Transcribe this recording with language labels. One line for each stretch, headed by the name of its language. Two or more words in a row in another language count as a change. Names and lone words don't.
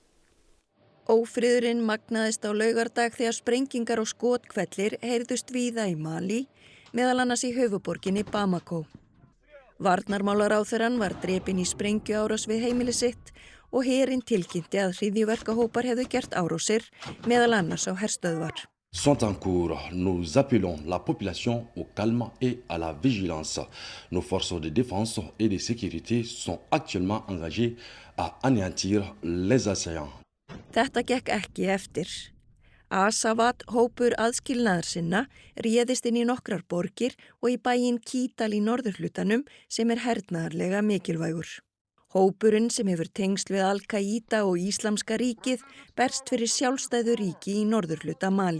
Icelandic: Ófriðurinn magnaðist á laugardag þegar sprengingar og skothvellir heyrðust víða í Mali, meðal annars í höfuðborginni Bamako. Varnarmálaráðherrann var drepinn í sprengjuárás við heimili sitt og herinn tilkynnti að hryðjuverkahópar hefðu gert árásir, meðal annars á herstöðvar.
French: Sont en cours. Nous appelons la population au calme et à la vigilance. Nos forces de défense et de sécurité sont actuellement engagées à anéantir les assaillants.
Icelandic: Þetta gekk ekki eftir. Asavat, hópur aðskilnaðarsinna, réðist inn í nokkrar borgir og í bæinn Kítal í norðurhlutanum sem hernaðarlega mikilvægur. Hópurinn sem hefur tengsl við Al-Qaida og Íslamska ríkið berst fyrir sjálfstæðu ríki í norðurhluta Mali.